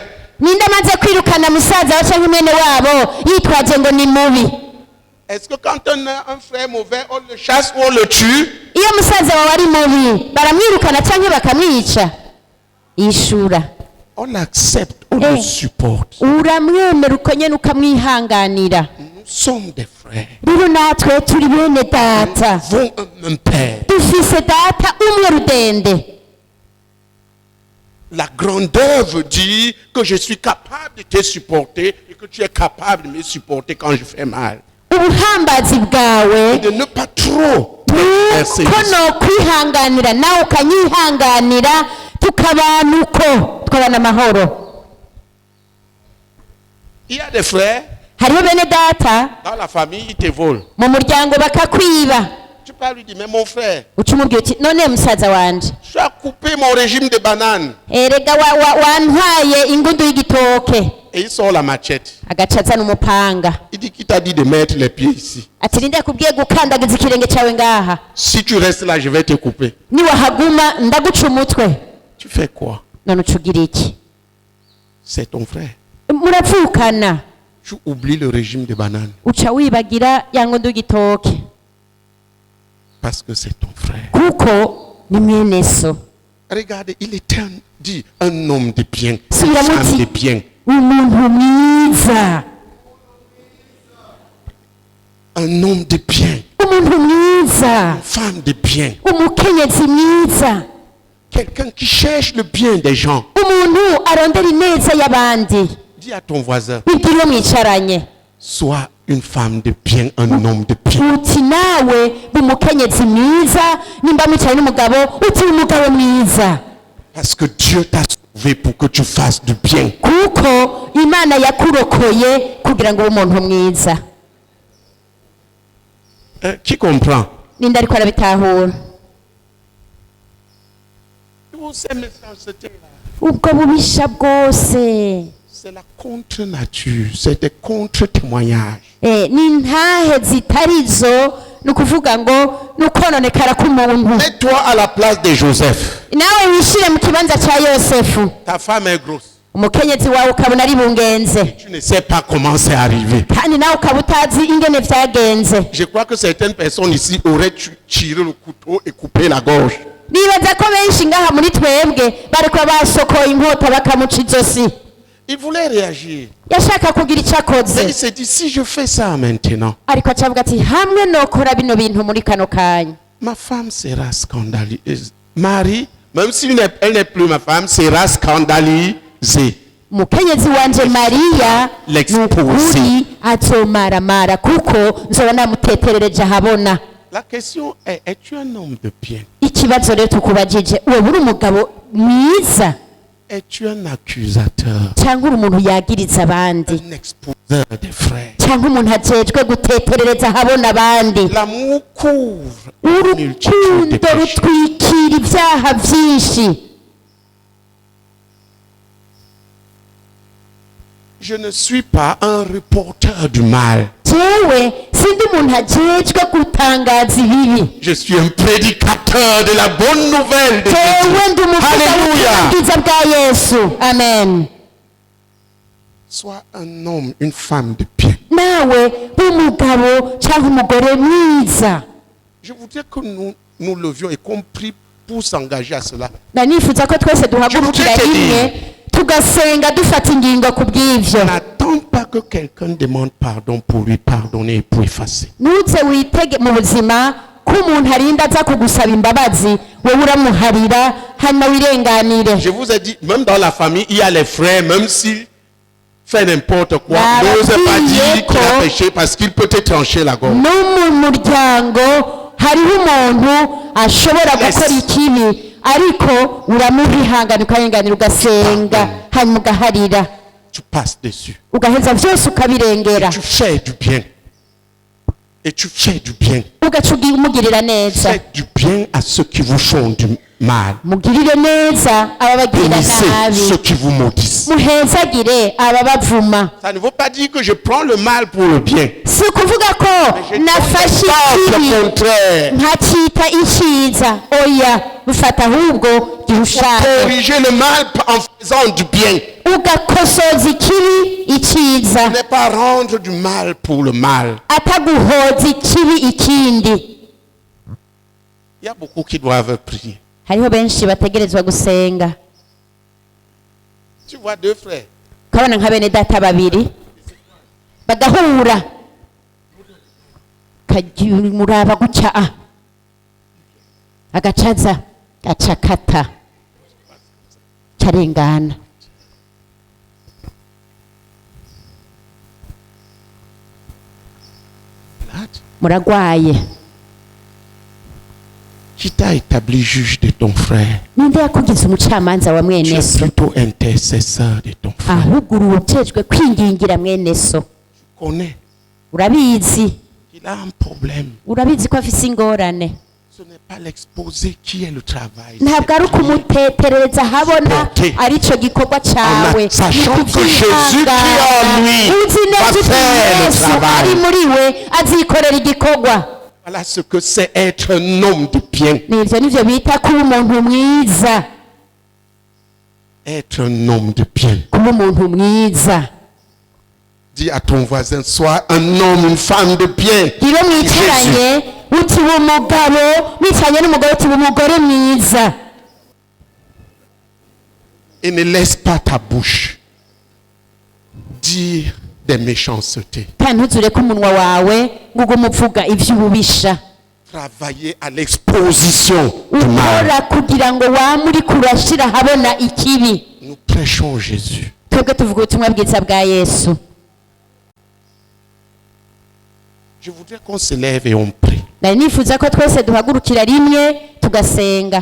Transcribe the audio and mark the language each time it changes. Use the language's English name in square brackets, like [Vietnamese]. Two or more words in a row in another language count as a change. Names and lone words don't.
[Rundi] ninde amaze kwirukana musaza wa canke mwene wabo yitwaje ngo ni mubi [French] Est-ce que quand on a un frère mauvais, on le chasse ou on le tue? [Rundi] iyo musaza wawe ari mubi baramwirukana canke bakamwica ishura [French] On l'accepte, on le supporte. [Rundi] uramwemera uko nyene ukamwihanganira [French] Nous sommes des frères. [Rundi] rero natwe turi bene data [French] Nous avons un même père. [Rundi] dufise data umwe rudende [French] La grandeur veut dire que je suis capable de te supporter et que tu es capable de me supporter quand je fais mal. [Rundi] ubuhambazi bwawe [French] Et de ne pas trop exercer. [Rundi] ko nokwihanganira nawe ukanyihanganira tukabana uko tukabana amahoro [French] Il y a des frères, [Rundi] hariho bene data [French] dans la famille, ils te volent. [Rundi] mu muryango bakakwiba [French] Tu peux lui dire, mais mon frère, [Rundi] uca umubwira uti none musaza wanje [French] tu as coupé mon régime de bananes. [Rundi] erega wantwaye ingundu y'igitoke [French] Et il sort la machette. [Rundi] agaca azana umupanga [French] Il dit, qui t'a dit de mettre les pieds ici? [Rundi] ati ninde yakubwiye gukandagiza ikirenge cyawe ngaha [French] Si tu restes là, je vais te couper. [Rundi] niwahaguma ndaguca umutwe [French] Tu fais quoi? [Rundi] none uca ugira iki [French] C'est ton frère. [Rundi] muravukana [French] Tu oublies le régime de bananes [Rundi] uca wibagira ya ngundu y'igitoke [French] parce que c'est ton frère. [Rundi] kuko ni mwene so [French] Regardez, il est dit un homme de bien, une [Rundi] Subira [French] femme [Rundi] muti. [French] de bien, [Rundi] umuntu mwiza [French] un homme de bien, [Rundi] umuntu mwiza [French] une femme de bien, [Rundi] umukenyezi mwiza [French] quelqu'un qui cherche le bien des gens. [Rundi] umuntu arondera ineza y'abandi [French] Dis à ton voisin, [Rundi] bibwira uwo mwicaranye [French] sois une femme de bien, un homme de bien. [Rundi] uti nawe umukenyezi mwiza nimba mwicaye n'umugabo uti umugabo mwiza [French] Parce que Dieu t'a sauvé pour que tu fasses du bien. [Rundi] kuko imana yakurokoye kugira ngo ube umuntu mwiza [French] Qui comprend? [Rundi] ninde ariko arabitahura [French] Tous ces méchancetés-là, [Rundi] ubwo bubisha bwose [French] c'est la contre-nature, c'est des contre-témoignages. [Rundi] ni intahe zitarizo ni ukuvuga ngo ni ukononekara k'umuntu [French] Mets-toi à la place de Joseph. [Rundi] nawe wishire mu kibanza cya yosefu [French] Ta femme est grosse. [Rundi] umukenyezi wawe ukabona ari bungenze [French] Tu ne sais pas comment c'est arrivé. [Rundi] kandi nawe ukaba utazi ingene vyagenze [French] Je crois que certaines personnes ici auraient tiré le couteau et coupé la gorge. [Rundi] nibaza ko benshi ngaha muri twebwe bariko basokoye inkota bakamuca izosi [French] Il voulait réagir. [Rundi] yashaka kugira icyo [French] Mais il [Rundi] akoze [French] s'est dit, si je fais ça maintenant, [Rundi] ariko acavuga ati hamwe nokora bino bintu muri kano kanya [French] ma femme sera scandalisée. Marie, même si elle n'est plus ma femme, sera scandalisée. [Rundi] umukenyezi wanje mariya [French] L'exposer. [Rundi] nukuri azomaramara kuko nzoba namuteterereje ahabona [French] La question est, es-tu un homme de bien? [Rundi] ikibazo rero tukubajije wowe uri umugabo mwiza [French] Es-tu un accusateur? [Rundi] cyangwa uri umuntu yagiriza abandi [French] Un exposeur des frères? [Rundi] cyangwa umuntu ajejwe guteterereza ahabona abandi [French] L'amour couvre une multitude de [Rundi] urukundo [French] péchés. [Rundi] rutwikira ibyaha byinshi [French] Je ne suis pas un reporter du mal. [Rundi] jewe sindi umuntu ajejwe gutangaza ibibi. [French] Je suis un prédicateur de la bonne nouvelle de [Rundi] jewe ndi [French] Jésus. [Rundi] umuvugabutumwa [French] Alléluia. [Rundi] bwiza bwa Yesu. [French] Amen. Sois un homme, une femme de bien. [Rundi] nawe umugabo cyangwa umugore mwiza. [French] Je voudrais que nous levions et qu'on prie pour s'engager à cela. [Rundi] Nifuza ko twese duhagurukira rimwe tugasenga dufata ingingo ku bw'ivyo. [French] N'attends pas que quelqu'un demande pardon pour lui pardonner et pour effacer. [Rundi] Ntuze witege mu buzima ko umuntu arinda aza kugusaba imbabazi wowe uramuharira hanyuma wirenganire. [French] Je vous ai dit, même dans la famille, il y a les frères, même s'il fait n'importe quoi, Bah, n'ose pas oui, dire qu'il a [Rundi] Yeko. [French] péché parce qu'il peut te trancher la gorge. [Rundi] no mu muryango hariho umuntu ashobora gukora ikibi ariko uramubihangana ukarenganira ugasenga hanyuma ugaharira [French] Tu passes dessus. [Rundi] ugaheza byose ukabirengera [French] Tu fais du bien. Et tu fais du bien. [Rundi] ugaca umugirira neza. [French] Faites du bien à ceux qui vous font du mal. [Rundi] mugirire neza ababagirira [French] Bénissez ceux [Rundi] nabi, [French] qui vous maudissent. [Rundi] muhezagire ababavuma. [French] Ça ne veut pas dire que je prends le mal pour le bien. [Rundi] si ukuvuga ko [French] Je [Rundi] nafashe [French] pense [Rundi] ikibi [French] le contraire. [Rundi] nkacita icyiza, oya bifata ahubwo gihe ushaka [French] Corriger le mal en faisant du bien. [Rundi] ugakosoza ikibi icyiza, [French] Ne pas rendre du mal pour le mal. [Rundi] ataguhoza ikibi ikindi. [French] Il y a beaucoup qui doivent prier. [Rundi] hariho benshi bategerezwa gusenga. [French] Tu vois deux frères. [Rundi] ukabona nka bene data babiri bagahura muraba gutya agacaza gacakata karengana. muragwaye. [French] Qui t'a établi juge de ton frère? [Rundi] ninde yakugize umucamanza wa [French] Tu [Rundi] mwene [French] es [Rundi] so? [French] plutôt intercesseur de ton frère. [Rundi] ahubwo uri ujejwe kwingingira mwene so. [French] Connais [Rundi] urabizi [French] qu'il a un problème. [Rundi] urabizi ko afise ingorane. [French] Ce n'est pas l'exposé qui est le travail. [Rundi] ntabwo ari ukumutetereza habona aricyo gikorwa cyawe. [French] Sachant que Jésus qui est en lui [Rundi] uzi neza [French] va [Rundi] uti [French] faire le [Rundi] Yesu ari [French] travail. [Rundi] muri we azikorera igikorwa. [French] Voilà ce que c'est être un homme de bien. [Rundi] nivyo nivyo bita kuba umuntu mwiza. [French] Être un homme de bien. [Rundi] kuba umuntu mwiza. [French] Dis à ton voisin, sois un homme, une femme de bien. [Rundi] iyo mwicaranye uti uba umugabo mwicaranye n'umugore uti uba umugore mwiza. [French] Et ne laisse pas ta bouche dire des méchancetés. [Rundi] kandi ntuzure ko umunwa wawe ngo ugume uvuga ivy'ububisha. [French] Travailler à l'exposition du mal. [Rundi] ukora kugira ngo wame uriko urashira habona ikibi. [French] Nous prêchons Jésus. [Rundi] twebwe tuvuga ubutumwa bwiza bwa Yesu. [French] Je voudrais qu'on se lève et on prie. [Rundi] nari nifuza ko twese duhagurukira rimwe tugasenga